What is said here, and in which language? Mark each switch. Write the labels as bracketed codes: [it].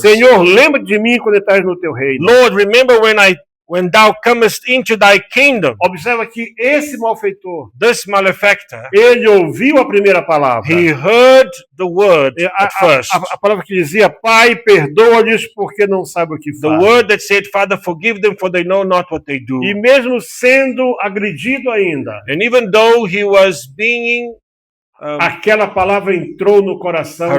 [pt] Senhor, lembra de mim quando estás no teu reino. [en] Lord, remember when thou comest into thy kingdom. [pt] Observa que esse malfeitor, [en] This malefactor, [pt] ele ouviu a primeira palavra. [en] he heard the word at first. [pt] A palavra que dizia: Pai, perdoa-lhes porque não sabem o que [en] The [pt] fazem. [en] word that said, Father, forgive them, for they know not what they do. [pt] E mesmo sendo agredido ainda, [en] And even though he was being, [pt] aquela palavra entrou no coração